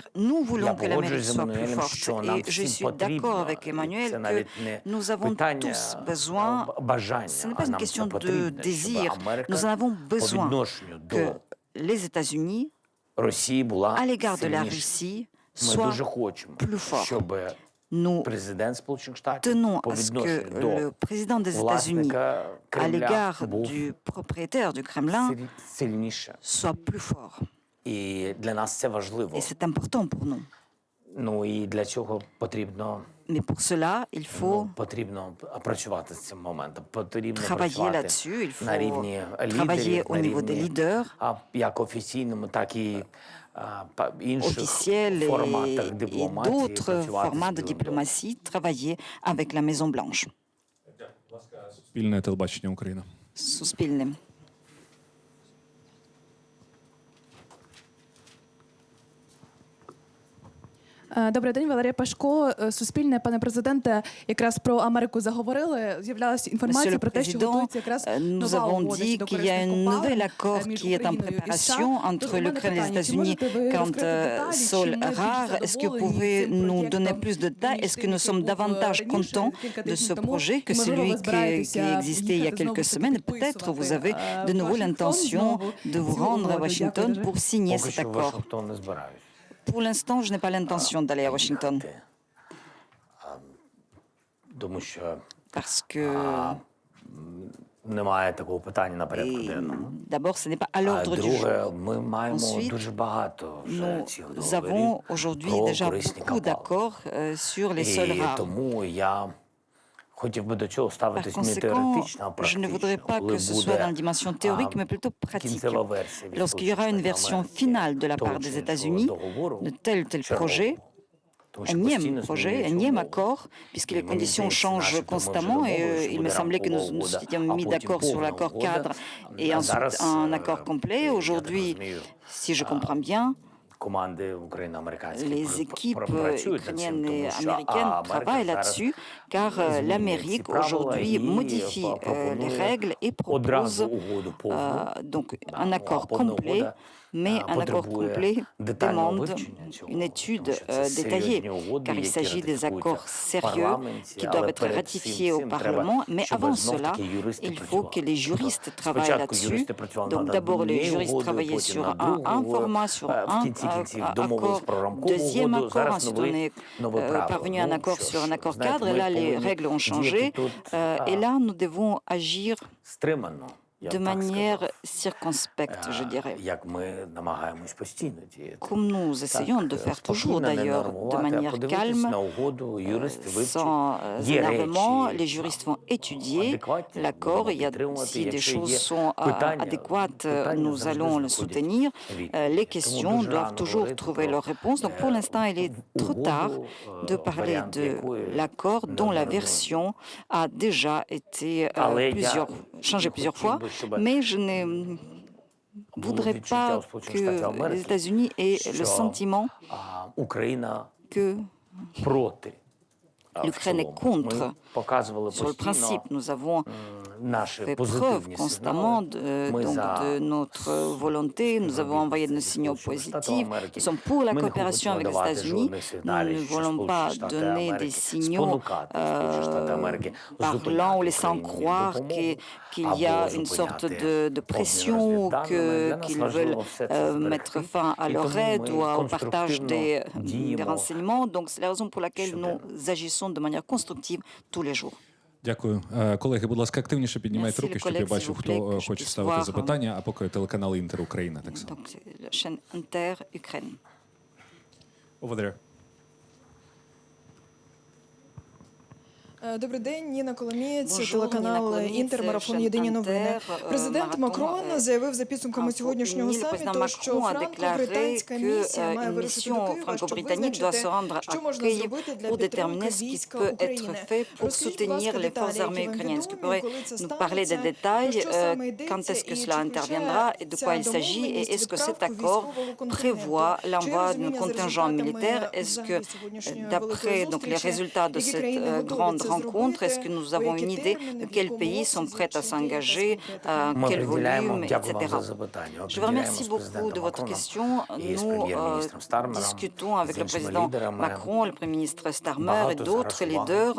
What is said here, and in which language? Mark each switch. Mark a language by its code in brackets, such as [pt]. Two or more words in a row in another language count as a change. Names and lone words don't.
[fr] Nous voulons que l'Amérique soit plus forte. Et je suis d'accord avec Emmanuel que nous avons tous besoin, ce n'est pas une question de désir, nous en avons besoin que les États-Unis, à l'égard de la Russie, soient plus forts. Nous tenons à ce que le président des États-Unis, à l'égard du propriétaire du Kremlin, soit plus fort. [uk] І для нас це важливо. [fr] Et c'est important pour nous. [uk] Ну і для цього потрібно [fr] Mais pour cela, il faut [uk] потрібно працювати з цим моментом. Потрібно [fr] travailler [uk] працювати [fr] là-dessus, il [uk] на [fr] faut [uk] рівні [fr] travailler [uk] лідерів, [fr] au [uk] на [fr] niveau des [uk] рівні [fr] leaders, [uk] як офіційному, так і інших [fr] officiels [uk] форматах [fr] et [uk] дипломатії. [fr] d'autres [uk] працювати [fr] formats de [uk] спільно. [fr] diplomatie, travailler avec la Maison-Blanche. [uk] Спільне телебачення України. Суспільним. Добрий день, Валерія Пашко. Суспільне, пане президенте, якраз про Америку заговорили. З'являлася інформація про те, що готується якраз [fr] nous avons dit qu'il y a un nouvel accord qui est en préparation entre l'Ukraine et les États-Unis quant sol rare. Est-ce que vous pouvez nous donner plus de détails? Est-ce que nous sommes davantage contents de ce projet que celui qui existait il y a quelques semaines? Et peut-être vous avez de nouveau l'intention de vous rendre à Washington pour signer [uk] Поки [fr] cet [uk] що в [fr] accord. [uk] Вашингтон не збираюсь. [fr] Pour l'instant, je n'ai pas l'intention d'aller à Washington [uk] Тому що [fr] parce que [uk] немає такого питання на порядку [fr] et, [uk] денному. [fr] d'abord, ce n'est pas à [uk] А [fr] l'ordre du jour. [uk] друге, ми маємо [fr] Ensuite, [uk] дуже багато вже [fr] Nous [uk] цих [fr] avons [uk] договорів [fr] aujourd'hui [uk] про [fr] déjà [uk] корисні [fr] beaucoup [uk] копалини. [fr] d'accords sur les sols [uk] І [fr] rares. [uk] тому я хотів би до цього [fr] Par [uk] ставитись не [fr] conséquent, [uk] теоретично, а [fr] je ne voudrais [uk] практично. [fr] pas [uk] Коли [fr] que ce soit dans la [uk] буде [fr] dimension théorique, mais plutôt pratique. [uk] кінцева версія від [fr] Lorsqu'il y aura une version [uk] Америки [fr] finale de la [uk] того [fr] part des [uk] чи іншого [fr] États-Unis [uk] договору, [fr] de tel ou tel [uk] чергового. [fr] projet, [uk] Тому що [fr] énième [uk] постійно [fr] projet, [uk] змінюються [fr] énième [uk] умови. [fr] accord, puisque les [uk] І мені [fr] conditions [uk] здається, [fr] changent [uk] начебто ми вже [fr] constamment, et [uk] домовилися, що [fr] il me [uk] буде [fr] semblait que nous [uk] рамкова [fr] nous [uk] угода, [fr] étions [uk] а [fr] mis [uk] потім [fr] d'accord sur [uk] повна [fr] l'accord [uk] угода. [fr] cadre et [uk] А [fr] ensuite [uk] зараз, [fr] un accord complet. [uk] я так [fr] Aujourd'hui, [uk] розумію, [fr] si je comprends bien, [uk] команди україно-американські [fr] les équipes [uk] працюють над цим, [fr] ukrainiennes et [uk] тому що [fr] américaines [uk] Америка [fr] travaillent [uk] зараз [fr] là-dessus, car [uk] змінює ці [fr] l'Amérique [uk] правила [fr] aujourd'hui [uk] і [fr] modifie les [uk] пропонує [fr] règles et [uk] одразу [fr] propose [uk] угоду повну. [fr] donc un [uk] Ну, а [fr] accord [uk] повна [fr] complet, [uk] угода [fr] mais un accord [uk] потребує [fr] complet [uk] детального [fr] demande [uk] вивчення цього, [fr] une étude [uk] тому що це [fr] détaillée, [uk] серйозні угоди, [fr] car il [uk] які [fr] s'agit des [uk] ратифікуються [fr] accords [uk] в [fr] sérieux [uk] парламенті, [fr] qui [uk] але [fr] doivent être [uk] перед [fr] ratifiés au [uk] цим треба, [fr] Parlement. Mais [uk] щоб [fr] avant [uk] знов-таки [fr] cela, [uk] юристи [fr] il faut [uk] працювали. [fr] que les juristes travaillent [uk] Спочатку [fr] là-dessus. [uk] юристи працювали [fr] Donc [uk] над [fr] d'abord les [uk] однією [fr] juristes [uk] угодою, [fr] travaillaient [uk] потім [fr] sur [uk] над [fr] un [uk] другою. [fr] format, sur [uk] В [fr] un [uk] кінці кінців домовились [fr] accord, [uk] про рамкову [fr] deuxième [uk] угоду, [fr] accord, [uk] зараз [fr] ensuite on est [uk] нове правило. [fr] parvenu à un accord [uk] що [fr] sur un [uk] ж, [fr] accord [uk] знаєте, [fr] cadre, et [uk] ми [fr] là les [uk] повинні [fr] règles ont [uk] діяти [fr] changé, [uk] тут, [fr] et là nous devons agir [uk] стримано, я [fr] de [uk] б так [fr] manière [uk] сказав. [fr] circonspecte, je dirais. [uk] Як ми намагаємось постійно діяти. [fr] Comme nous essayons de faire toujours [uk] Спокійно, не [fr] d'ailleurs, de [uk] нервувати, а [fr] manière [uk] подивитись [fr] calme, [uk] на угоду, юристи вивчать. [fr] sans [uk] Є [fr] énervement. [uk] речі, [fr] Les juristes vont étudier [uk] адекватні, [fr] l'accord. [uk] будемо [fr] Il y a, [uk] підтримувати. [fr] si des [uk] Якщо [fr] choses [uk] є [fr] sont [uk] питання, [fr] adéquates, [uk] питання [fr] nous [uk] завжди [fr] allons le [uk] знаходять [fr] soutenir. [uk] відповідь. [fr] Les [uk] Тому [fr] questions [uk] дуже [fr] doivent [uk] рано [fr] toujours [uk] говорити [fr] trouver [uk] про, [fr] leur réponse. Donc pour l'instant, il est trop tard de parler [uk] варіант [fr] de [uk] якої [fr] l'accord dont la [uk] неодноразово. [fr] version a déjà été [uk] Але я [fr] changée plusieurs fois. [uk] хотів би, щоб [fr] Mais je ne [uk] було [fr] voudrais [uk] відчуття [fr] pas [uk] у Сполучених Штатів [fr] que les [uk] Америки, [fr] États-Unis aient le [uk] що, [fr] sentiment [uk] Україна [fr] que [uk] проти. в [fr] l'Ukraine est [uk] цілому. [fr] contre. [uk] Ми показували [fr] Sur le [uk] постійно [fr] principe, nous avons [uk] наші [fr] fait preuve [uk] позитивні [fr] constamment [uk] сигнали. Ми [fr] donc, [uk] за [fr] de notre volonté. Nous avons envoyé nos signaux positifs. Nous sommes pour la coopération avec les États-Unis. Nous ne voulons pas donner des signaux parlant ou laissant croire qu'il y a une sorte de pression ou qu'ils veulent mettre fin à leur aide ou au partage des renseignements. Donc c'est la raison pour laquelle nous agissons de manière constructive tous les jours. [uk] Дякую. Колеги, будь ласка, активніше піднімайте [fr] Merci, [uk] руки, [fr] les [uk] щоб я [fr] collègues, [uk] бачив, [fr] s'il vous [uk] хто [fr] plaît, que je [uk] хоче [fr] puisse [uk] ставити [fr] voir, [uk] запитання, а поки телеканал Інтер Україна так само. [fr] Donc c'est la chaîne Inter-Ukraine. [en] Over there. [uk] Добрий день, Ніна Коломієць, [fr] Bonjour, [uk] телеканал Ніна Коломієць, «Інтер», марафон Шен «Єдині новини». Інтер, Президент марафон, Макрон заявив за підсумками сьогоднішнього саміту, що франко-британська місія має вирушити до Києва, щоб визначити, що можна зробити для підтримки війська України. Розкажіть, будь ласка, деталі, які вам відомі, коли це станеться, про що саме йдеться і чи включає ця домовленість відправку військового контингенту. Чи розуміння за результатами взагалі сьогоднішньої [fr] d'après donc les résultats de cette grande rencontre? Est-ce que nous avons une idée de quels pays sont prêts à s'engager, quel volume, etc. Je vous remercie beaucoup de votre question. Nous discutons avec le président Macron, le Premier ministre Starmer et d'autres leaders.